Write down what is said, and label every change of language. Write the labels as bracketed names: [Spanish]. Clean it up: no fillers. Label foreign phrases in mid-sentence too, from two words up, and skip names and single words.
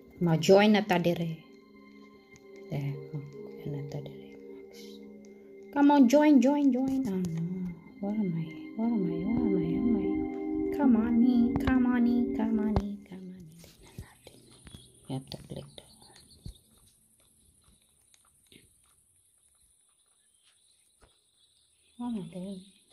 [Cebuano] Ma-join na ta dire. There. Na ta dire. [English] Come on, join. Oh no. Where am I? Come on. You have to click that. What am I doing?